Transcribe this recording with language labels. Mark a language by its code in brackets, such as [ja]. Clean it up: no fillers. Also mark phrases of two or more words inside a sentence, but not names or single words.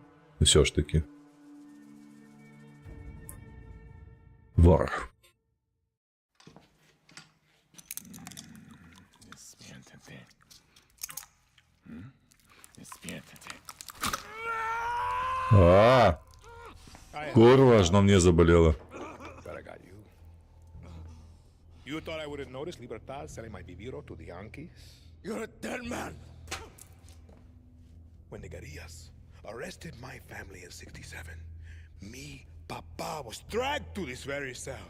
[be] Усё ж такі. Вораг. А! [ru] Курва, аж на мне заболело. [en] But I got you. You thought I would have noticed Libertad selling my Viviro to the Yankees? You're a dead man! When the guerrillas arrested my family in 67, me, Papa, was dragged to this very cell.